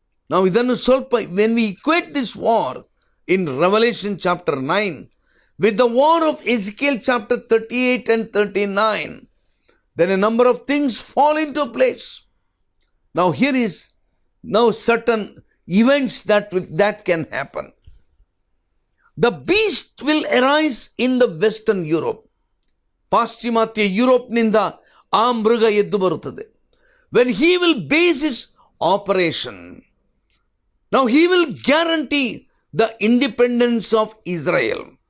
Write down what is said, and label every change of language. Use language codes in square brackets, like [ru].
[en] Now [kn] idannu solpa, [en] when we equate this war in Revelation chapter 9 with the war of Ezekiel chapter 38 and 39, then a number of things fall into place. Now here is certain events that can happen. The beast will arise in the Western Europe. [kn] ಪಾಶ್ಚಿಮಾತ್ಯ ಯುರೋಪ್ನಿಂದ ಆ ಮೃಗ ಎದ್ದು ಬರುತ್ತದೆ. [en] When he will base his operation, now he will guarantee the independence of Israel.